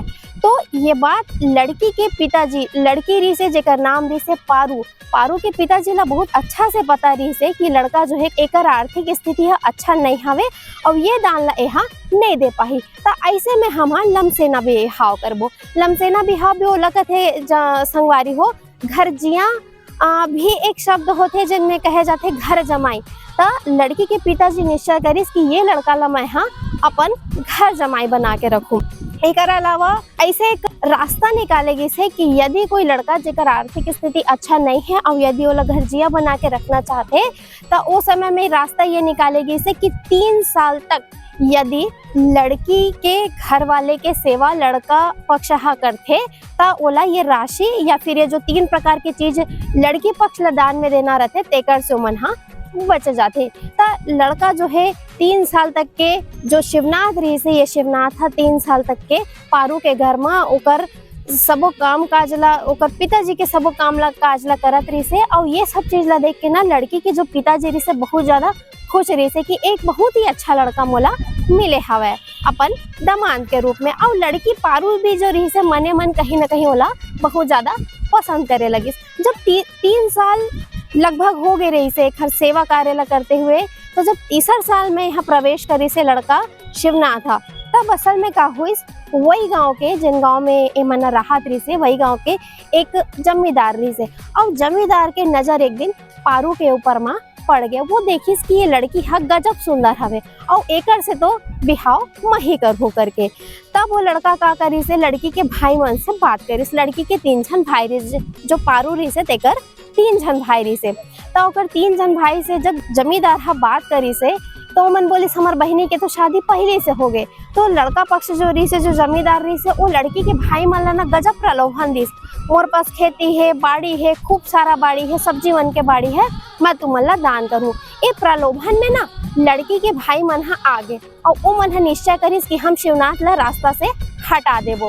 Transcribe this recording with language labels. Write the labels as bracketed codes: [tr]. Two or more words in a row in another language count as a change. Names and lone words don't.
[hne] तो ये बात लड़की के पिताजी, लड़की रही से जेकर नाम रही से पारू, पारू के पिताजी ला बहुत अच्छा से पता रही से कि लड़का जो है एकर आर्थिक स्थिति है अच्छा नहीं हवे और ये दान ला यहाँ नहीं दे पाही। तो ऐसे में हम लमसेना बिहाव करबो। लमसेना बिहाव भी वो लगत है संगवारी हो, घर जिया भी एक शब्द होते जिनमें कहे जाते घर जमाई। तो लड़की के पिताजी निश्चय करिस कि ये लड़का ला मैं अपन घर जमाई बना के रखूं। एक अलावा ऐसे एक रास्ता निकालेगी से कि यदि कोई लड़का जेकर आर्थिक स्थिति अच्छा नहीं है और यदि वो घर जिया बना के रखना चाहते तो उस समय में रास्ता ये निकालेगी से कि 3 साल तक यदि लड़की के घर वाले के सेवा लड़का पक्ष करते तो ओला ये राशि या फिर ये जो 3 प्रकार की चीज लड़की पक्ष दान में देना रहते तेकर से मन बच जाते। तो लड़का जो है 3 साल तक के जो शिवनाथ रही से, ये शिवनाथ था 3 साल तक के पारू के घर में ओकर सबो काम काज ला, ओकर पिताजी के सबो काम ला काज ला करत रही से। और ये सब चीज ला देख के ना लड़की के जो पिताजी रही से बहुत ज्यादा खुश रही से कि एक बहुत ही अच्छा लड़का मोला मिले हवे अपन दामाद के रूप में। और लड़की पारू भी जो रही से मने मन कहीं ना कहीं ओला बहुत ज्यादा पसंद करे लगी। जब 3 साल लगभग हो गए रही से घर सेवा कार्य ला करते हुए, तो जब 3 साल में यहाँ प्रवेश करी से लड़का शिवनाथ था, तब असल में का हुई वही गांव के जिन गांव में ए मना राहत रही से, वही गांव के एक जमींदार रही से। और जमींदार के नजर एक दिन पारू के ऊपर माँ पड़ गया। वो देखिस कि ये लड़की है गजब सुंदर हवे और एकर से तो बिहाव मही करहु करके। तब वो लड़का का करी से लड़की के भाई मन से बात करिस। लड़की के 3 जन भाई रही जो पारू रही से तेकर 3 जन भाई रही से। तो ओकर 3 जन भाई से जब जमींदार हा बात करी से तो मन बोलिस हमार बहिनी के तो शादी पहले से हो गए। तो लड़का पक्ष जो रही से, जो जमींदार रही से, वो लड़की के भाई मन ला ना गजब प्रलोभन दिस। मोर पास खेती है, बाड़ी है, खूब सारा बाड़ी है, सब्जी मन के बाड़ी है, मैं तुमन ला दान करूँ। ये प्रलोभन में ना लड़की के भाई मन हा आगे और वो मन हा निश्चय करिस कि हम शिवनाथ ला रास्ता से हटा देबो।